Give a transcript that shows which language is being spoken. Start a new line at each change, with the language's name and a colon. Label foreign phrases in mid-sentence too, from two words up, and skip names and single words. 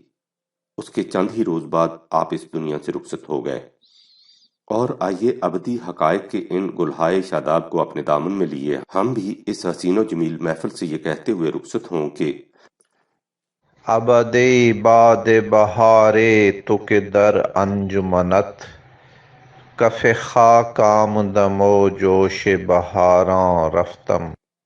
Urdu: اس کے چند ہی روز بعد آپ اس دنیا سے رخصت ہو گئے۔ اور آئیے ابدی حقائق کے ان گلہائے شاداب کو اپنے دامن میں لیے ہم بھی اس حسین و جمیل محفل سے یہ کہتے ہوئے رخصت ہوں کہ
Persian: ابدِ باد بہارے تو کہ در انجمنت، کف خاک آمدم و جوش بہاراں رفتم۔